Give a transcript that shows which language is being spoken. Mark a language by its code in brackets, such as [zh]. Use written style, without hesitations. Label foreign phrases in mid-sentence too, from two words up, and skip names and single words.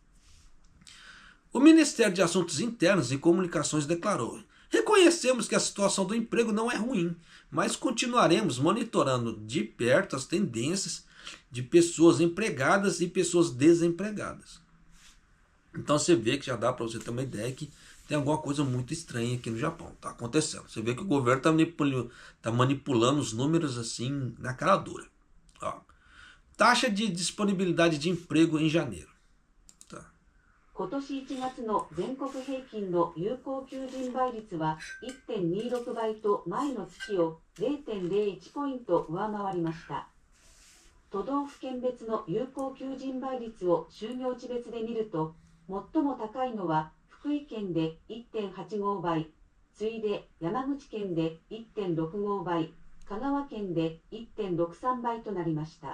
[pt] O Ministério de Assuntos Internos e Comunicações declarou: reconhecemos que a situação do emprego não é ruim, mas continuaremos monitorando de perto as tendências de pessoas empregadas e pessoas desempregadas. Então você vê que já dá para você ter uma ideia que tem alguma coisa muito estranha aqui no Japão. Está acontecendo. Você vê que o governo está manipulando os números assim na cara dura. Taxa de disponibilidade de emprego em janeiro. [ja] 今年1月の全国平均の有効求人倍率は 1.26 倍と前の月を 0.01 ポイント上回りました。都道府県別の有効求人倍率を就業地別で見ると、最も高いのは福井県で 1.85 倍、次いで山口県で 1.65 倍、香川県で 1.63 倍となりました。